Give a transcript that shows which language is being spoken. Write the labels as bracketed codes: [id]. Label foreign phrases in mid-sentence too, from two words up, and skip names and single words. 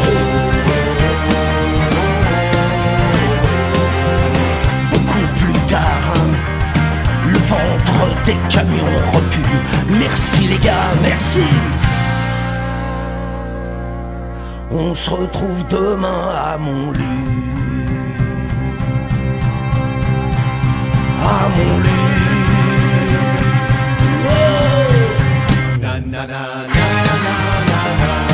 [fr] Beaucoup plus tard, le ventre des camions recule. Merci les gars, merci. On se retrouve demain à Montluc. À Montluc. Oh. Na, na, na, na, na, na.